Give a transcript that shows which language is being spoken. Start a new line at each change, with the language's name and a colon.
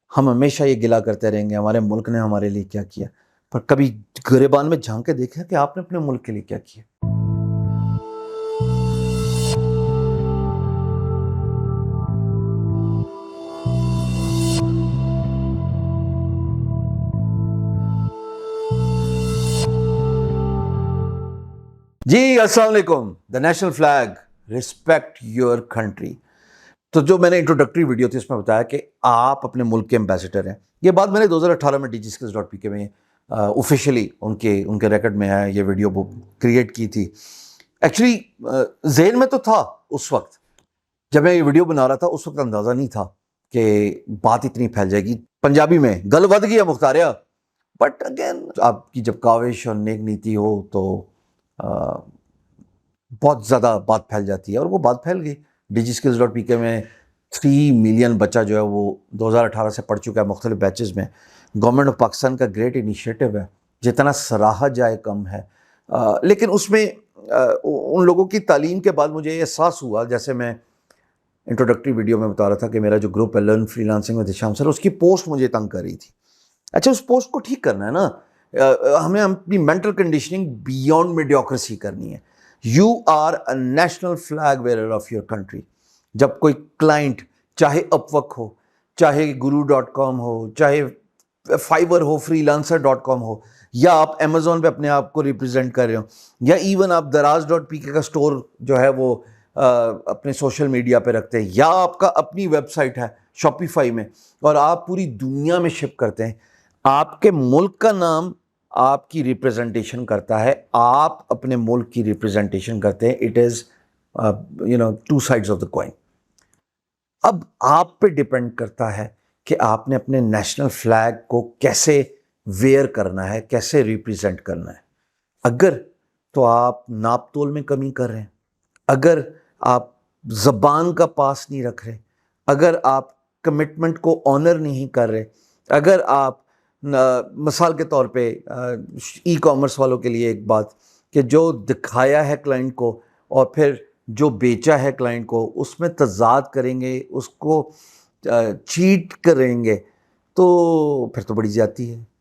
Urdu: ہم ہمیشہ یہ گلا کرتے رہیں گے ہمارے ملک نے ہمارے لیے کیا کیا، پر کبھی گریبان میں جھانک کے دیکھا کہ آپ نے اپنے ملک کے لیے کیا کیا؟ جی السلام علیکم.
English: The national flag respect your country.
Urdu: تو جو میں نے انٹروڈکٹری ویڈیو تھی اس میں بتایا کہ آپ اپنے ملک کے امبیسڈر ہیں. یہ بات میں نے 2018 میں DigiSkills.pk میں آفیشیلی ان کے ریکارڈ میں ہے یہ ویڈیو کریٹ کی تھی. ایکچولی ذہن میں تو تھا اس وقت جب میں یہ ویڈیو بنا رہا تھا، اس وقت اندازہ نہیں تھا کہ بات اتنی پھیل جائے گی. پنجابی میں
Punjabi: گل ود گیا مختاریا.
Urdu: بٹ اگین آپ کی جب کاوش اور نیک نیتی ہو تو بہت زیادہ بات پھیل جاتی ہے، اور وہ بات پھیل گئی. DigiSkills.pk میں 3 ملین بچہ جو ہے وہ 2018 سے پڑھ چکا ہے مختلف بیچز میں. گورنمنٹ آف پاکستان کا گریٹ انیشیٹو ہے، جتنا سراہا جائے کم ہے. لیکن اس میں ان لوگوں کی تعلیم کے بعد مجھے یہ احساس ہوا، جیسے میں انٹروڈکٹری ویڈیو میں بتا رہا تھا کہ میرا جو گروپ ہے لرن فری لانسنگ ود ہشام سر، اس کی پوسٹ مجھے تنگ کر رہی تھی. اچھا اس پوسٹ کو ٹھیک کرنا ہے نا، ہمیں اپنی
English: mental conditioning beyond mediocrity
Urdu: کرنی ہے.
English: You are a national flag wearer of your country.
Urdu: جب کوئی کلائنٹ چاہے اپ ورک ہو، چاہے guru.com ہو، چاہے فائبر ہو، freelancer.com ہو، یا آپ امیزون پہ اپنے آپ کو ریپرزینٹ کر رہے ہو، یا ایون آپ daraz.pk کا سٹور جو ہے وہ اپنے سوشل میڈیا پہ رکھتے ہیں، یا آپ کا اپنی ویب سائٹ ہے شاپیفائی میں اور آپ پوری دنیا میں شپ کرتے ہیں، آپ کے ملک کا نام آپ کی ریپرزنٹیشن کرتا ہے. آپ اپنے ملک کی ریپرزنٹیشن کرتے ہیں.
English: It is two sides of the coin.
Urdu: اب آپ پہ ڈپینڈ کرتا ہے کہ آپ نے اپنے نیشنل فلیگ کو کیسے ویئر کرنا ہے، کیسے ریپرزینٹ کرنا ہے. اگر تو آپ ناپ تول میں کمی کر رہے ہیں، اگر آپ زبان کا پاس نہیں رکھ رہے، اگر آپ کمٹمنٹ کو آنر نہیں کر رہے، اگر آپ مثال کے طور پہ ای کامرس والوں کے لیے ایک بات کہ جو دکھایا ہے کلائنٹ کو اور پھر جو بیچا ہے کلائنٹ کو اس میں تضاد کریں گے، اس کو چیٹ کریں گے، تو پھر تو بڑی زیادتی ہے.